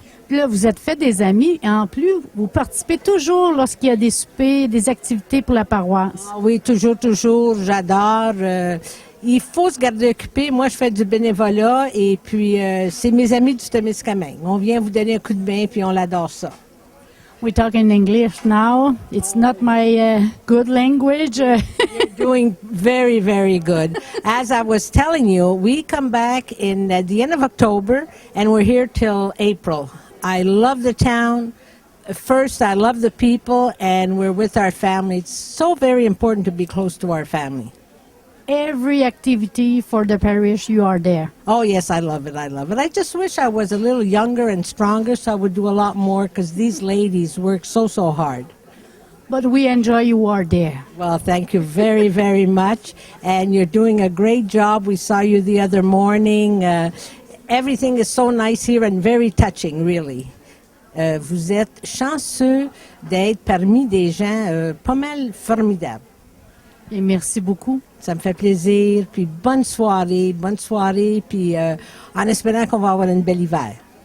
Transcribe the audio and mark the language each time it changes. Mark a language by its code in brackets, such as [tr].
[fr] Là, vous êtes fait des amis et en plus, vous participez toujours lorsqu'il y a des soupers, des activités pour la paroisse. Ah oui, toujours, toujours, j'adore. Il faut se garder occupé. Moi, je fais du bénévolat et puis c'est mes amis du Témiscamingue. On vient vous donner un coup de main puis on adore ça. [en] We talk in English now. It's not my good language. Doing very, very good. As I was telling you, we come back in at the end of October and we're here till April. I love the town. First, I love the people and we're with our family. It's so very important to be close to our family. Every activity for the parish, you are there. Oh, yes, I love it. I love it. I just wish I was a little younger and stronger so I would do a lot more because these ladies work so, so hard. But we enjoy you are there. Well, thank you very, very much. And you're doing a great job. We saw you the other morning. Everything is so nice here and very touching, really. [fr] Vous êtes chanceux d'être parmi des gens pas mal formidables. Et merci beaucoup. Ça me fait plaisir. Puis bonne soirée, puis en espérant qu'on va avoir une belle hiver.